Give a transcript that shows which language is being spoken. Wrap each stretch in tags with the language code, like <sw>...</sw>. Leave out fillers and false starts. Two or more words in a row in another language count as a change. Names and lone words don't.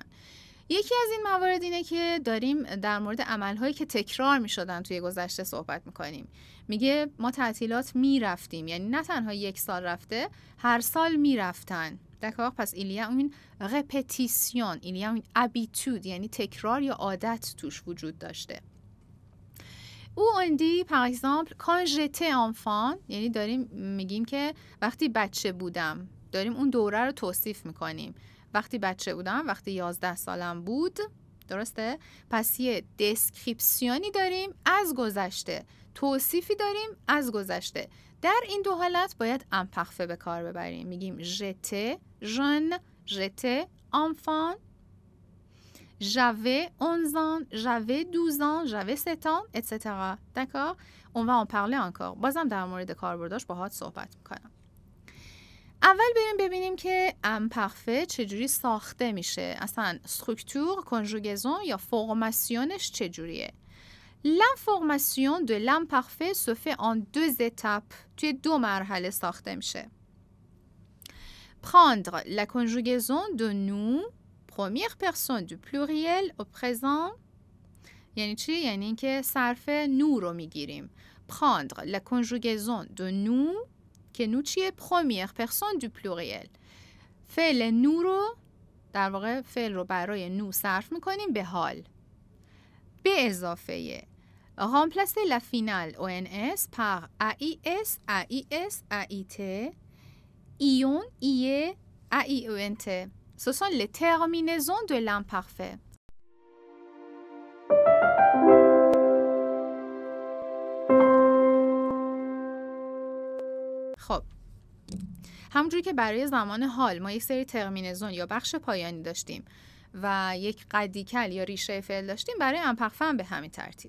<fa>یکی از این موارد اینه که داریم در مورد عملهایی که تکرار میشدن توی گذشته صحبت میکنیم. میگه ما تعطیلات میرفتیم، یعنی نه تنها یک سال رفته، هر سال میرفتن. دقیقا پس</fa> <fr>il y a une répétition, il y a une habitude,</fr> <fa>یعنی تکرار یا عادت توش وجود داشته.</fa> <fr>او on dit par exemple quand j'étais enfant،</fr> <fa>یعنی داریم میگیم که وقتی بچه بودم، داریم اون دوره رو توصیف میکنیم. وقتی بچه بودم، وقتی 11 سالم بود، درسته؟ پس یه دسکریپسیونی داریم از گذشته، توصیفی داریم از گذشته. در این دو حالت باید امپرفه به کار ببریم. میگیم</fa> <fr>j'étais jeune، j'étais enfant، j'avais 11 ans، j'avais 12 ans، j'avais 7 ans، etc. D'accord? On va en parler encore.</fr> <fa>بازم در مورد کاربرداش باهات صحبت میکنم. اول بریم ببینیم که امپرفه چجوری ساخته میشه. اصلا</fa> <fr>structure، conjugaison</fr> <fa>یا فرماسیونش چجوریه.</fa> <fr>L'information de l'imparfait se fait en 2 étapes.</fr> <fa>توی 2 مرحله ساخته میشه.</fa> <fr>Prendre la conjugaison de nous، première personne du pluriel au présent.</fr> <fa>یعنی چی؟ یعنی اینکه صرف nous رو میگیریم.</fa> <fr>Prendre la conjugaison de nous،</fr> <fa>که نو چیه؟</fa> <fr>première personne du pluriel.</fr> <fa>فعل نو رو در واقع فعل رو برای نو صرف میکنیم به حال. به اضافه</fa> <fr>remplacer la finale ONS par AIS, AIS, AIT, ION, IE, AIENT. Ce sont les terminaisons de l'imparfait.</fr> <fa>خب همونجوری که برای زمان حال ما یک سری ترمینزون یا بخش پایانی داشتیم و یک رادیکال یا ریشه فعل داشتیم، برای امپرفه هم به همین ترتیب.</fa>